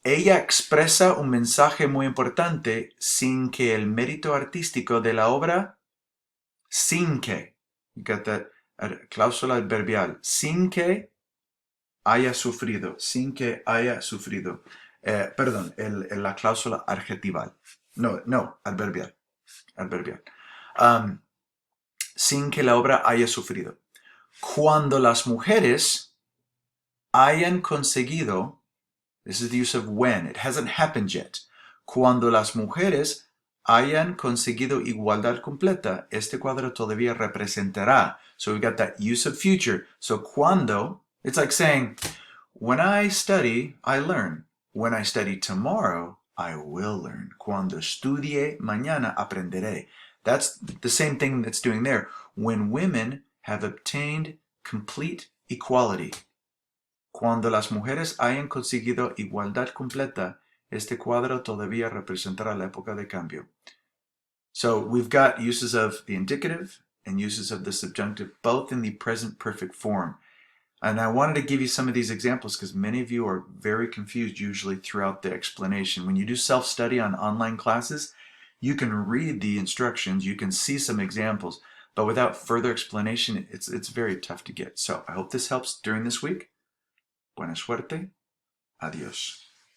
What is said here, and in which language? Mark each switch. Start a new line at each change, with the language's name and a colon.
Spanish: Ella expresa un mensaje muy importante sin que el mérito artístico de la obra, sin que,
English: you got that
Spanish: cláusula adverbial, sin que haya sufrido, sin que haya sufrido. Perdón, la cláusula adjetival. No, adverbial. Sin que la obra haya sufrido. Cuando las mujeres hayan conseguido,
English: this is the use of when, it hasn't happened yet.
Spanish: Cuando las mujeres hayan conseguido igualdad completa, este cuadro todavía representará.
English: So we got that use of future. So cuando, it's like saying, when I study, I learn. When I study tomorrow, I will learn.
Spanish: Cuando estudie mañana, aprenderé.
English: That's the same thing that's doing there. When women have obtained complete equality.
Spanish: Cuando las mujeres hayan conseguido igualdad completa, este cuadro todavía representará la época de cambio.
English: So we've got uses of the indicative and uses of the subjunctive, both in the present perfect form. And I wanted to give you some of these examples because many of you are very confused usually throughout the explanation. When you do self-study on online classes, you can read the instructions, you can see some examples, but without further explanation, it's very tough to get. So I hope this helps during this week.
Spanish: Buena suerte. Adiós.